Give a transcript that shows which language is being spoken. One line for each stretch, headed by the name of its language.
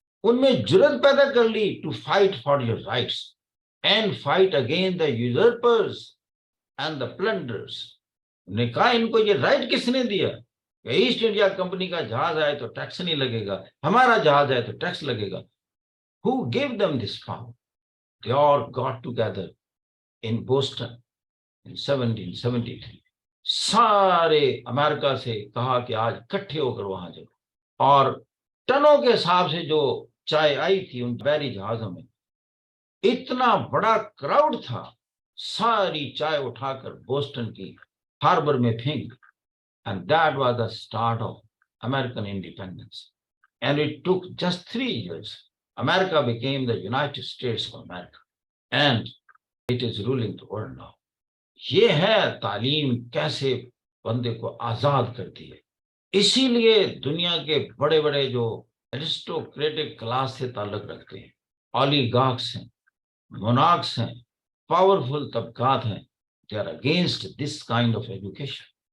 Hindi: उनमें जुर्रत पैदा कर ली
English: To fight for your rights and fight against the usurpers and the plunders.
Hindi: ने कहा इनको ये राइट किसने दिया? ईस्ट इंडिया कंपनी का जहाज आए तो टैक्स नहीं लगेगा, हमारा जहाज आए तो टैक्स लगेगा।
English: Who gave them this power? They all got together in Boston in 1773.
Hindi: सारे अमेरिका से कहा कि आज इकट्ठे होकर वहां जाओ, और टनों के हिसाब से जो चाय आई थी उन बहरी जहाजों में, इतना बड़ा क्राउड था, सारी चाय उठाकर बोस्टन की हार्बर में फेंक।
English: And that was the start of American independence. And it took just 3 years. America became the United States of America. And it is ruling the world now.
Hindi: ये है तालीम कैसे बंदे को आजाद करती है। इसीलिए दुनिया के बड़े बड़े जो एरिस्टोक्रेटिक क्लास से ताल्लुक रखते हैं, ऑलिगार्क्स हैं, मोनार्क्स हैं, पावरफुल तबकात हैं,
English: They are against this kind of education.